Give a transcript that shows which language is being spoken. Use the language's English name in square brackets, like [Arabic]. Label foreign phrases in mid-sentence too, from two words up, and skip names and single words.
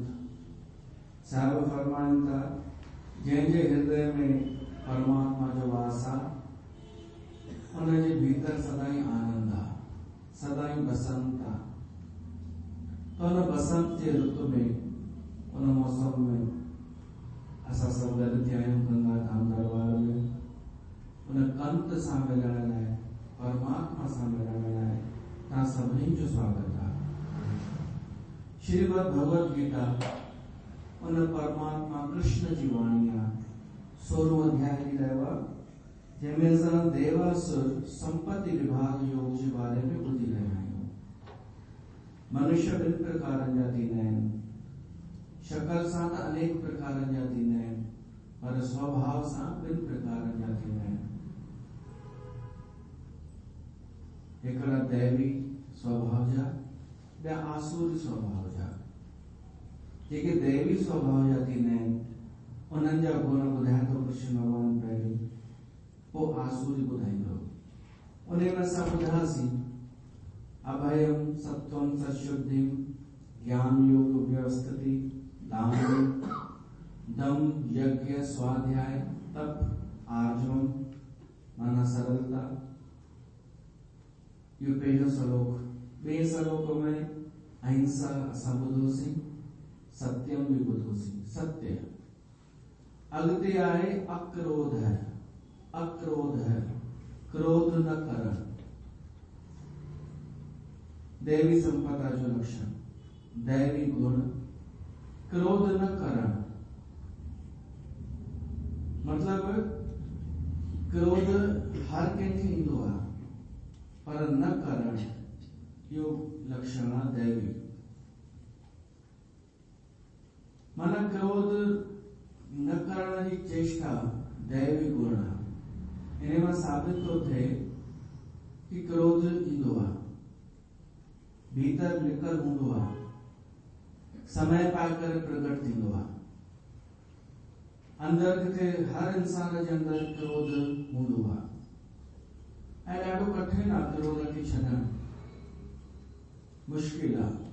[Sindhi] साहब फरमाइन था जंहिंजे हृदय में परमात्मा जो वासा उनजे भीतर सदाई आनंद आ, सदाई बसंत आ। तो उन बसंत के ऋतु में उन मौसम में असां सब गॾु थिया आहियूं गंगा धाम दरबार में उन कंत सां मिलण लाइ, परमात्मा सां मिलण लाइ तव्हां सभिनी जो स्वागत आहे। श्रीमद् भगवत गीता उन परमात्मा कृष्ण जी वाणी आहे। 16 अध्याय जी रहियो आहे, जंहिंमें असां देवासुर संपत्ति विभाग योग जे बारे में ॿुधी रहिया आहियूं। मनुष्य ॿिनि प्रकारनि जा थींदा आहिनि, शकल सां त अनेक प्रकारनि जा थींदा आहिनि, पर स्वभाव सां ॿिनि प्रकारनि जा थींदा आहिनि। हिकिड़ा दैवी स्वभाव जा, ॿिया आसुरी स्वभाव जा। जेके दैवी स्वभाव जा थींदा आहिनि उन्हनि जा गुण ॿुधाए थो कृष्ण भॻवान पहिरीं, पोइ आसुरी ॿुधाईंदो। उन में असां ॿुधासीं [Sanskrit] अभयम सत्वम सशुद्धिम ज्ञान योग व्यवस्थिति दान दम यज्ञ स्वाध्याय तप आर्जवम [Sindhi] माना सरलता। यो पहलो श्लोक ॿिए श्लोक में अहिंसा असां ॿुधोसीं, सत्यम बि ॿुधोसीं। सत्य अॻिते आहे अक्रोध, अक्रोध क्रोध न करण, दैवी संपदा जो लक्षण, दैवी गुण क्रोध न करण। मतलब क्रोध हर कंहिंखे ईंदो आहे पर न करण इहो लक्षण आहे दैवी। माना क्रोध न करण जी चेष्टा दैवी गुण आहे। इन मां साबित थो थिए कि क्रोध ईंदो आहे, भीतर लिकल हूंदो आहे, समय पाए करे प्रकट थींदो आहे। अंदर किथे हर इंसान जे अंदर क्रोध हूंदो आहे ऐं ॾाढो कठिन आहे क्रोध खे छॾणु, मुश्किल आहे।